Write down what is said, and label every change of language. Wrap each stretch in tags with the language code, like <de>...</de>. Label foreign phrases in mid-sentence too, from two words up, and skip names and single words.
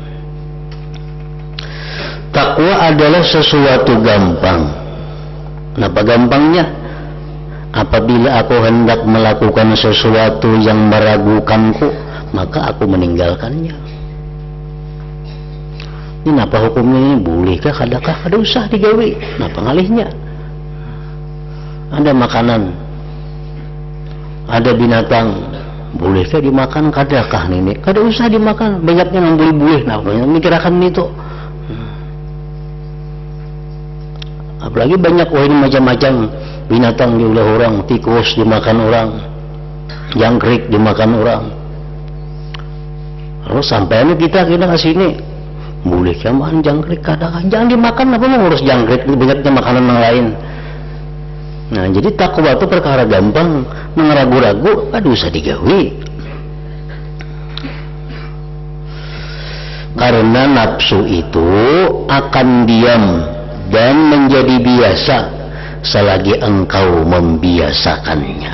<id>Takwa adalah sesuatu gampang. Kenapa gampangnya? Apabila aku hendak melakukan sesuatu yang meragukanku, maka aku meninggalkannya. Ini apa hukumnya ini? Bolehkah?</id> <bjn>Kadakah? Kada usah digawe. Napa ngalihnya?</bjn> <id>Ada makanan, ada binatang, bolehkah dimakan?</id> <bjn>Kadakah ini? Kada usah dimakan.</bjn> <id>Banyaknya yang boleh.</id> <bjn>Nah, mikirakan itu.</bjn> <id>Apalagi banyak ini macam-macam binatang diulah orang, tikus dimakan orang, jangkrik dimakan orang. Lalu sampai kita ke sini, boleh makan jangkrik, kadang jangan dimakan, apa mau ngurus jangkrik, banyaknya makanan yang lain. Nah jadi takwa itu perkara gampang, ragu-ragu,</id> <bjn>aduh usah digawe.</bjn> <id>Karena nafsu itu akan diam dan menjadi biasa selagi engkau membiasakannya.</id>